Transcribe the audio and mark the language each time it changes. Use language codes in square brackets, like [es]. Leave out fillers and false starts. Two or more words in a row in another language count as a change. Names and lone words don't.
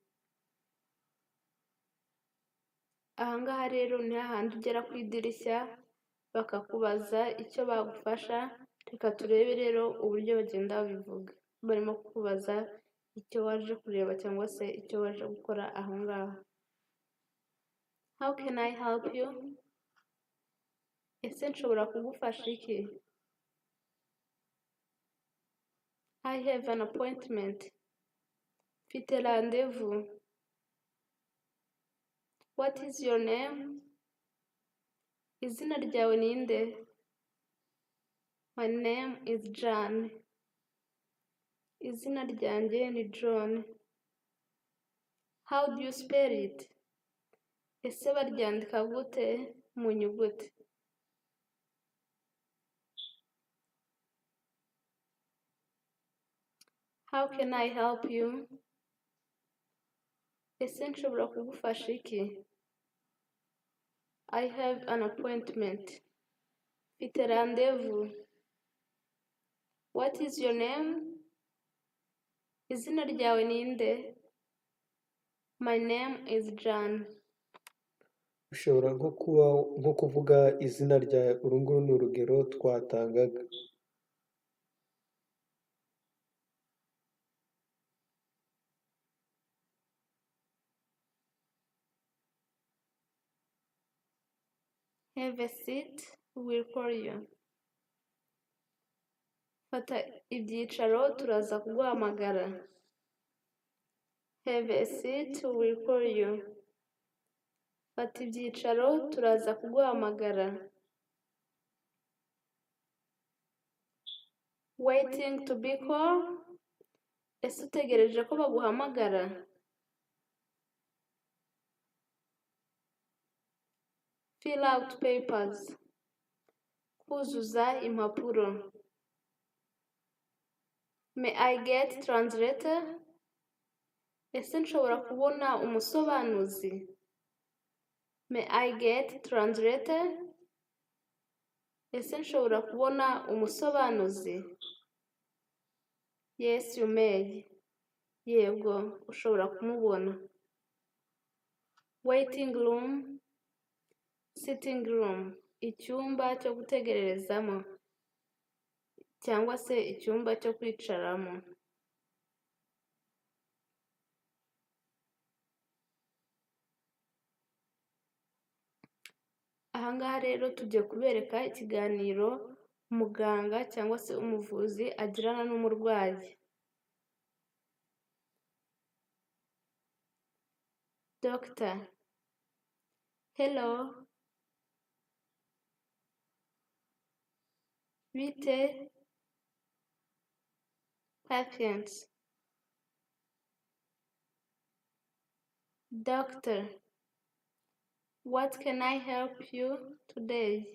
[rw] Aha ngaha rero ni hahandi ugera ku idirishya bakakubaza icyo bagufasha. Reka turebe rero uburyo bagenda babivuga. Barimo kukubaza icyo waje kureba cyangwa se icyo waje gukora aho ngaho. [en] How can I help you? [rw] Ese nshobora kugufasha iki? [en] I have an appointment. [rw] Mfite rendezvous. [en] What is your name? [rw] Izina ryawe ni nde? [en] My name is John. [rw] Izina ryanjye ni John. [en] How do you spell it? [rw] Ese baryandika gute mu nyuguti? [en] How can I help you? [rw] Ese nshobora kugufasha iki? [en] I have an appointment. [rw] Mfite rendezvous. [en] What is your name? [rw] Izina ryawe ni nde? [en] My name is John. [rw] Ushobora nko kuvuga izina ryawe. Uru nguru ni urugero twatangaga. [en] Have a seat, we'll call you. [rw] Fata ibyicaro turaza kuguhamagara. [en] Have a seat, we'll call you. [rw] Fata ibyicaro turaza kuguhamagara. [en] waiting to be called. [rw] Ese utegereje ko baguhamagara? [en] Fill out papers. [rw] Kuzuza impapuro. [en] May I get translator? [rw] Ese nshobora kubona umusobanuzi? [en] May I get translator? [rw] Ese nshobora kubona umusobanuzi? [en] Yes, you may. [rw] Yego, ushobora kumubona. [en] Waiting room, sitting room. [rw] Icyumba cyo gutegererezamo cyangwa se icyumba cyo kwicaramo. Ahangaha rero tugiye kubereka ikiganiro umuganga cyangwa se umuvuzi agirana n'umurwayi. [en] Doctor: hello. [rw] Bite? [en] Patient: Doctor, what can I help you today?